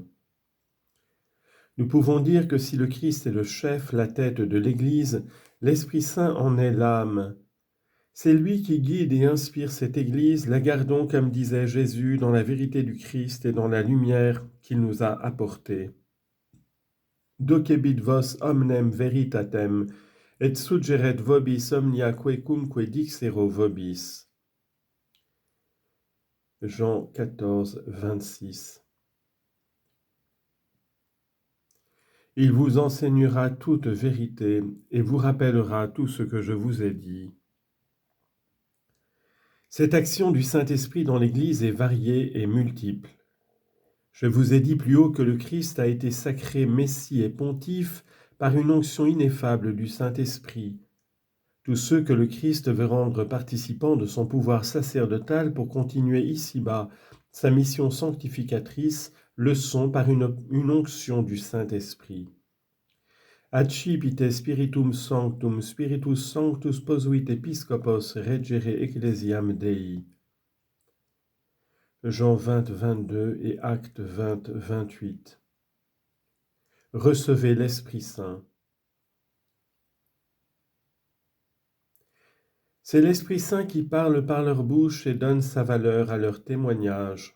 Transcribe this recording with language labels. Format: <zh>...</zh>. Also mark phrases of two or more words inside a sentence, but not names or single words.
<fr>Nous pouvons dire que si le Christ est le chef, la tête de l'Église, l'Esprit Saint en est l'âme. C'est lui qui guide et inspire cette Église, la gardons, comme disait Jésus, dans la vérité du Christ et dans la lumière qu'il nous a apportée.</fr> <la>Docebit vos omnem veritatem, et suggeret vobis omnia quecumque dixero vobis.</la> <fr>Jean 14, 26. Il vous enseignera toute vérité et vous rappellera tout ce que je vous ai dit. Cette action du Saint-Esprit dans l'Église est variée et multiple. Je vous ai dit plus haut que le Christ a été sacré Messie et Pontife par une onction ineffable du Saint-Esprit. Tous ceux que le Christ veut rendre participants de son pouvoir sacerdotal pour continuer ici-bas sa mission sanctificatrice le sont par une onction du Saint-Esprit.</fr> <la>Accipite spiritum sanctum, spiritus sanctus posuit episcopos regere ecclesiam Dei.</la> <fr>Jean 20, 22 et Actes 20, 28. Recevez l'Esprit Saint. C'est l'Esprit Saint qui parle par leur bouche et donne sa valeur à leur témoignage.</fr>